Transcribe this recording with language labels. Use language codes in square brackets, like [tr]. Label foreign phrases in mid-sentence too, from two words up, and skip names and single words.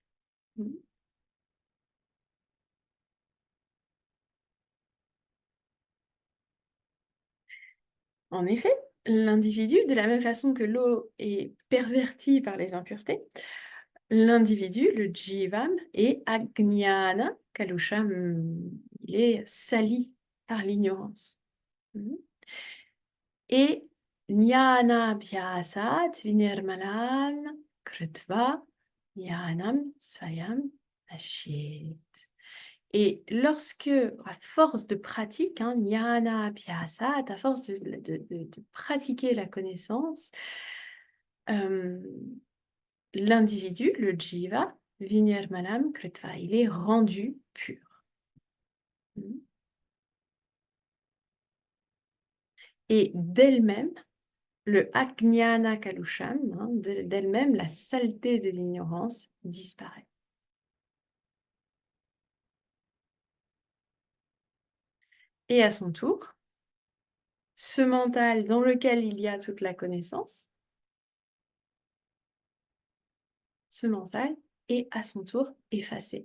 [fr] En effet, l'individu, de la même façon que l'eau est pervertie par les impuretés, l'individu, le jivam, est [sa] ajnana kalusham. [fr] Il est sali par l'ignorance. [sa] Et jnana bhyasat vinirmalan krutva jnanam svayam nashyet. [fr] Et lorsque, à force de pratique, [sa] jnana bhyasat, [fr] à force de pratiquer la connaissance, l'individu, le jiva, [sa] vinirmanam krutva, [fr] il est rendu pur. Et d'elle-même, le [sa] ajnana kalusham, [fr] d'elle-même, la saleté de l'ignorance disparaît. Et à son tour, ce mental dans lequel il y a toute la connaissance, ce mental est à son tour effacé.